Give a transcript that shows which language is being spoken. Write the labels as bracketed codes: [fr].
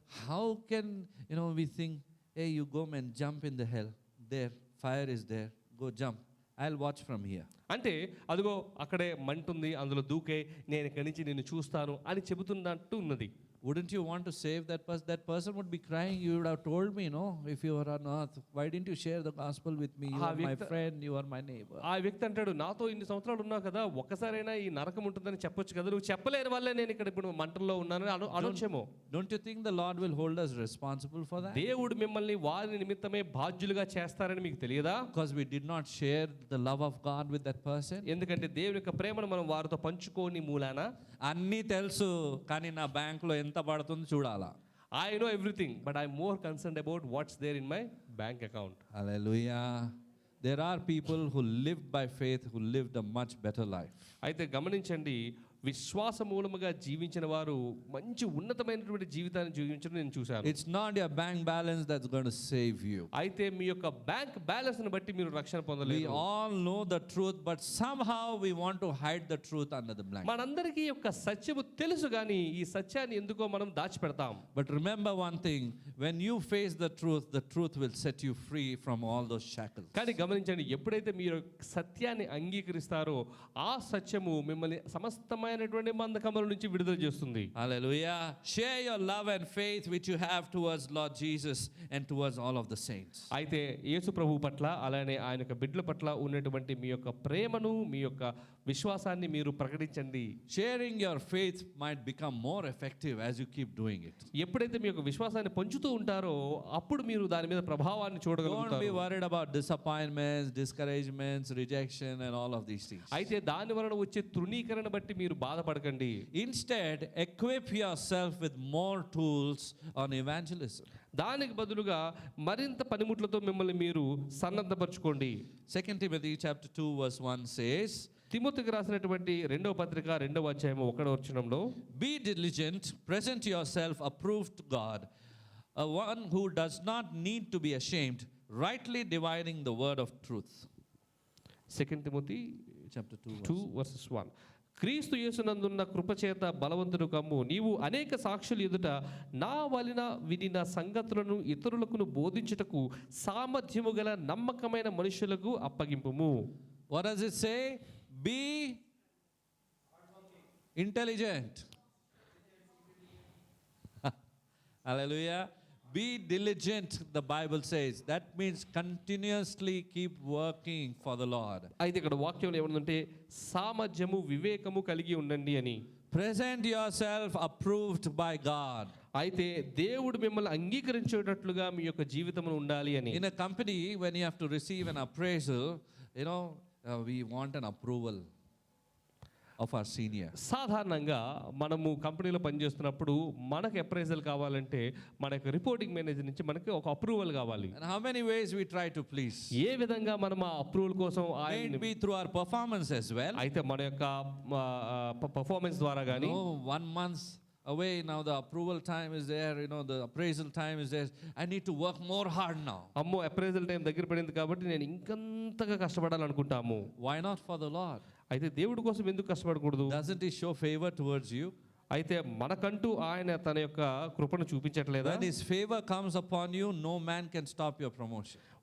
[en] How can we think, hey, you go and jump in the hell, there fire is there, go jump, I'll watch from here. [te] అంటే అదిగో అక్కడే మంటుంది, అందులో దూకే, నేను ఇక్కడి నుంచి నిన్ను చూస్తాను అని చెబుతున్నట్టు ఉన్నది. [en] Wouldn't you want to save that person? That person would be crying, you would have told me, no, if you were on earth, why didn't you share the gospel with me? You are my friend, you are my neighbor. [te] ఆ వ్యక్తి అంటాడు, నాతో ఇన్ని సంవత్సరాలు ఉన్నావు కదా, ఒక్కసారైనా ఈ నరకం ఉంటుందని చెప్పొచ్చు కదా, నువ్వు చెప్పలేని వల్లే నేను ఇక్కడ ఇప్పుడు మంటల్లో ఉన్నానని అనొచ్చేమో. [en] Don't you think the Lord will hold us responsible for that? [te] దేవుడు మిమ్మల్ని వారి నిమిత్తమే బాధ్యులుగా చేస్తారని మీకు తెలియదా? [en] Because we did not share the love of God with that person. [te] ఎందుకంటే దేవుని యొక్క ప్రేమను మనం వారితో పంచుకోని మూలాన. అన్నీ తెలుసు కానీ నా బ్యాంక్లో ఎంత పడుతుందో చూడాలా. [en] I know everything, but I'm more concerned about what's there in my bank account. Hallelujah. There are people who lived by faith who lived a much better life. [te] అయితే గమనించండి, విశ్వాస మూలముగా జీవించిన వారు మంచి ఉన్నతమైనటువంటి జీవితాన్ని జీవించడం నేను చూశాను. [en] It's not your bank balance that's going to save you. [te] అయితే మీ యొక్క బ్యాంక్ బ్యాలెన్స్ ని బట్టి మీరు రక్షణ [en] We [te] పొందలేరు. [en] all know the truth, but somehow we want to hide the truth under the blanket. [te] మనందరికీ యొక్క సత్యము తెలుసు కానీ ఈ సత్యాన్ని ఎందుకో మనం దాచిపెడతాం. [en] But remember one thing, when you face the truth will set you free from all those shackles. [te] కానీ గమనించండి, ఎప్పుడైతే మీరు సత్యాన్ని అంగీకరిస్తారో ఆ సత్యము మిమ్మల్ని సమస్తమైనటువంటి బంధకముల నుంచి విడుదల చేస్తుంది. [en] Hallelujah. Share your love and faith which you have towards Lord Jesus and towards all of the saints. [te] అయితే యేసు ప్రభు పట్ల అలానే ఆయన యొక్క బిడ్డల పట్ల ఉన్నటువంటి మీ యొక్క ప్రేమను, మీ యొక్క విశ్వాసాన్ని మీరు ప్రకటించండి. [en] Sharing your faith might become more effective as you keep doing it. [te] ఎప్పుడైతే మీ యొక్క విశ్వాసాన్ని పంచుతూ ఉంటారో అప్పుడు మీరు దాని మీద ప్రభావాన్ని [en] Don't be [te] చూడగలుగుతారు. [en] worried about disappointments, discouragements, rejection and all of these things. [te] అయితే దాని వలన వచ్చే తృణీకరణ బట్టి మీరు బాధపడకండి. [en] Instead, equip yourself with more tools on evangelism. [te] దానికి బదులుగా మరింత పనిముట్లతో మిమ్మల్ని మీరు సన్నద్ధపరచుకోండి. [en] 2 Timothy chapter 2 verse 1 says, [te] తిమోతికి రాసినటువంటి 2వ పత్రిక 2వ అధ్యాయం 1వ వచనంలో, [en] be diligent, present yourself approved to God, a one who does not need to be ashamed, rightly dividing the word of truth. 2 Timothy Chapter 2 2 verses 1. [te] క్రీస్తు యేసునందున్న కృపచేత బలవంతుడు కమ్ము, నీవు అనేక సాక్షులు ఎదుట నా వలన వినిన సంగతులను ఇతరులకు బోధించుటకు సామర్థ్యము గల నమ్మకమైన మనుషులకు అప్పగింపుము. [en] What does it say? Be intelligent. Hallelujah. Be diligent, the Bible says. That means continuously keep working for the Lord. [te] అయితే ఇక్కడ వాక్యంలో ఏమన్నంటే సామర్థ్యము వివేకము కలిగి ఉండండి అని. [en] Present yourself approved by God. [te] అయితే దేవుడు మిమ్మల్ని అంగీకరించేటట్లుగా మీ యొక్క జీవితమును ఉండాలి అని. [en] In a company, when you have to receive an appraisal, we want an approval of our senior. [te] సాధారణంగా మనము కంపెనీలో పనిచేస్తున్నప్పుడు మనకు అప్రైజల్ కావాలంటే మన యొక్క రిపోర్టింగ్ మేనేజర్ నుంచి మనకి ఒక అప్రూవల్ కావాలి. [en] And how many ways we try to please? [te] ఏ విధంగా మనం ఆ అప్రూవల్ కోసం [en] May it be through our performance as well. [te] అయితే మన యొక్క పర్ఫార్మెన్స్ ద్వారా కానీ [en] 1 month away now, the approval time is there, the appraisal time is there. I need to work more hard now. [te] అమ్మో అప్రైజల్ టైం దగ్గర పడింది కాబట్టి నేను ఇంకంతగా కష్టపడాలనుకుంటాము. [en] Why not for the Lord? [te] అయితే దేవుడి కోసం ఎందుకు కష్టపడకూడదు? [en] Doesn't He show favor towards you? [te] అయితే మనకంటూ ఆయన తన యొక్క కృపను చూపించట్లేదా? [en] When His favor comes upon you, no man can stop your promotion.